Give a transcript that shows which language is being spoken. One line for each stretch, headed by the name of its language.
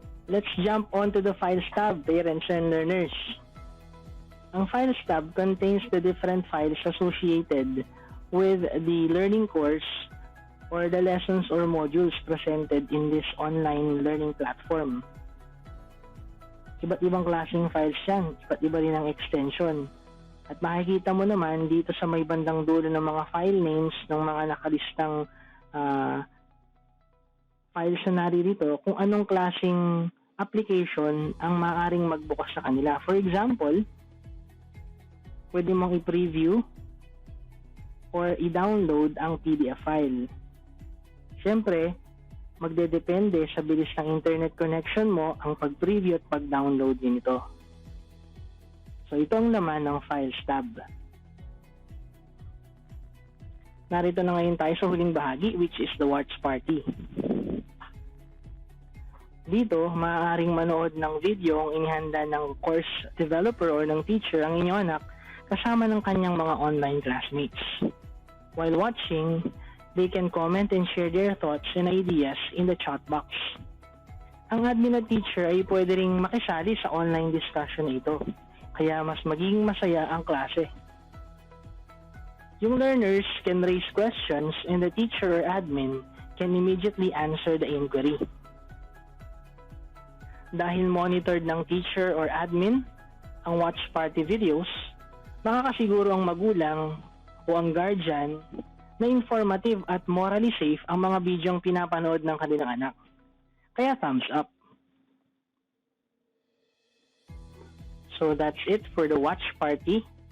English: Let's jump on to the files tab, parents and learners. Ang files tab contains the different files associated with the learning course or the lessons or modules presented in this online learning platform.
Filipino: Iba't ibang klaseng files yan, iba't iba rin ang extension. At makikita mo naman dito sa may bandang dulo ng mga file names ng mga nakalistang files na naririto kung anong klaseng application ang maaaring magbukas sa kanila.
English: For example,
Filipino: pwede mong i-preview or i-download ang PDF file. Siyempre, magdedepende sa bilis ng internet connection mo ang pag-preview at pag-download din ito. So ito ang laman ng Files tab. Narito na ngayon tayo sa huling bahagi,
English: which is the Watch Party.
Filipino: Dito, maaaring manood ng video ang inihanda ng course developer or ng teacher ang inyong anak kasama ng kanyang mga online classmates.
English: While watching, they can comment and share their thoughts and ideas in the chat box.
Filipino: Ang admin at teacher ay pwede ring makisali sa online discussion na ito, kaya mas magiging masaya ang klase.
English: Yung learners can raise questions and the teacher or admin can immediately answer the inquiry.
Filipino: Dahil monitored ng teacher or admin ang watch party videos, makakasiguro ang magulang o ang guardian na informative at morally safe ang mga bidyong pinapanood ng kanilang anak. Kaya thumbs up.
English: So that's it for the watch party.